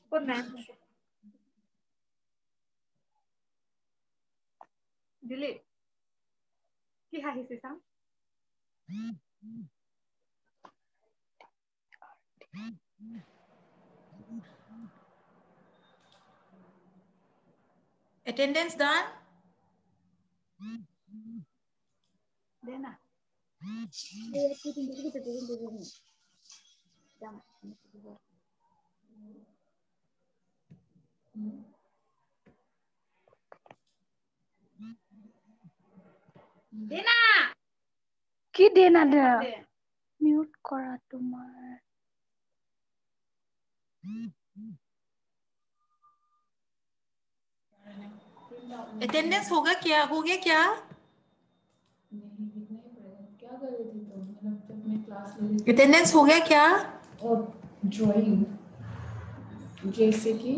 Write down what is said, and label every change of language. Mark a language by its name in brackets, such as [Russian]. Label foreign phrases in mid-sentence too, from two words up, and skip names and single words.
[Assamese] দিলি কি হাঁহিছে চাম। [English] Attendance done? [Assamese] দে না [Hindi] देना [Assamese] কি দেনা দে মিউট কৰা তোমাৰ [Hindi] अटेंडेंस होगा क्या? हो गया क्या? अटेंडेंस हो गया क्या? ड्राइंग जैसे कि